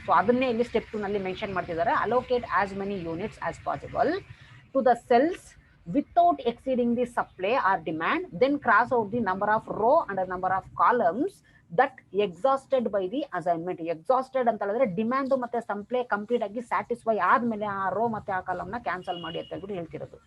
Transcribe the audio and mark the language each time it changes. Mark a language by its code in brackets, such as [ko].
[kn] So ಅದನ್ನೇ ಇಲ್ಲಿ step 2 ನಲ್ಲಿ ಮೆನ್ಷನ್ ಮಾಡ್ತಿದ್ದಾರೆ. [en] Allocate as many units as possible to the cells without exceeding the supply or demand, then cross out the number of row and the number of columns that exhausted by the assignment. [kn] Exhausted ಅಂತ ಹೇಳಿದ್ರೆ demand ಮತ್ತೆ supply complete ಆಗಿ satisfy ಆದ್ಮೇಲೆ ಆ rho ಮತ್ತೆ ಆ column ನ cancel ಮಾಡಿ ಅಂತ ಹೇಳ್ಬಿಟ್ಟು ಹೇಳ್ತಿರೋದು.